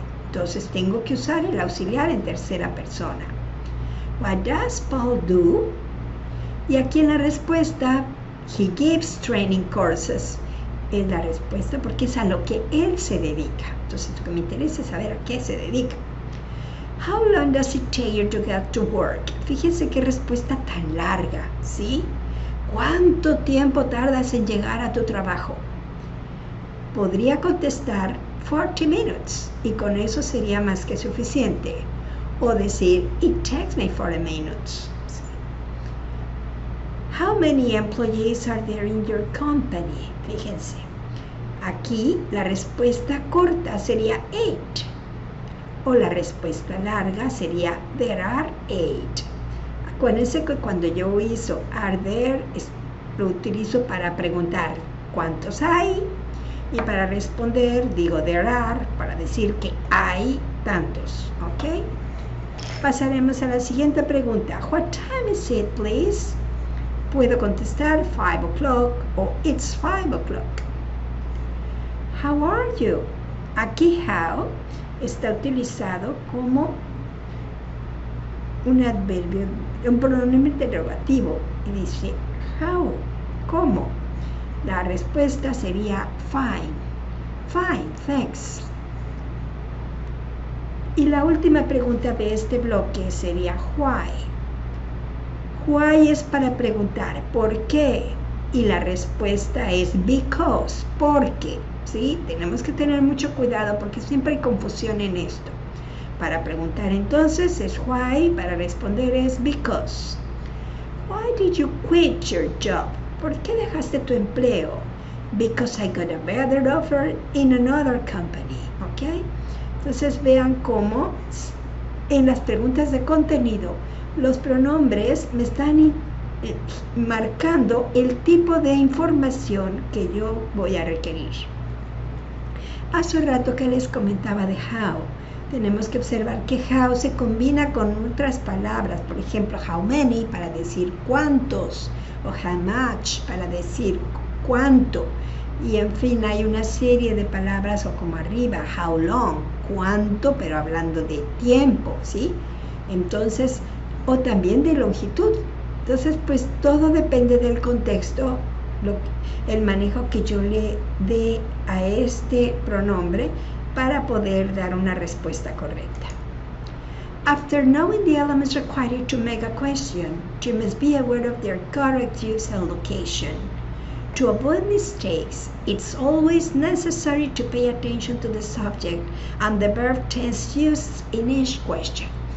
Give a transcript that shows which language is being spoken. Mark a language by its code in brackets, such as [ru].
[es] Entonces, tengo que usar el auxiliar en tercera persona. [en] What does Paul do? [es] Y aquí en la respuesta, [en] he gives training courses. [es] Es la respuesta porque es a lo que él se dedica. Entonces, lo que me interesa es saber a qué se dedica. [en] How long does it take you to get to work? [es] Fíjense qué respuesta tan larga, ¿sí? ¿Cuánto tiempo tardas en llegar a tu trabajo? Podría contestar 40 minutes y con eso sería más que suficiente. O decir, [en] it takes me 40 minutes. How many employees are there in your company? [es] Fíjense, aquí la respuesta corta sería 8. O la respuesta larga sería [en] there are 8. [es] Acuérdense que cuando yo uso are there, lo utilizo para preguntar cuántos hay y para responder digo there are para decir que hay tantos, ¿ok? Pasaremos a la siguiente pregunta. [en] What time is it, please? [es] Puedo contestar 5 o'clock o [en] it's 5 o'clock. How are you? [es] Aquí how está utilizado como un adverbio, un pronombre interrogativo y dice how, ¿cómo? La respuesta sería fine. [en] Fine, thanks. [es] Y la última pregunta de este bloque sería why. Why es para preguntar ¿por qué? Y la respuesta es because, porque, ¿sí? Tenemos que tener mucho cuidado porque siempre hay confusión en esto. Para preguntar entonces es why, para responder es because. [en] Why did you quit your job? [es] ¿Por qué dejaste tu empleo? [en] Because I got a better offer in another company, ¿ok? [es] Entonces vean cómo en las preguntas de contenido los pronombres me están marcando el tipo de información que yo voy a requerir. Hace rato que les comentaba de how, tenemos que observar que how se combina con otras palabras, por ejemplo, how many para decir cuántos, o how much para decir cuánto, y en fin hay una serie de palabras, o como arriba, how long, cuánto, pero hablando de tiempo, ¿sí? Entonces, o también de longitud. Entonces, pues todo depende del contexto, el manejo que yo le dé a este pronombre para poder dar una respuesta correcta. [en] After knowing the elements required to make a question, you must be aware of their correct use and location. To avoid mistakes, it's always necessary to pay attention to the subject and the verb tense used in each question.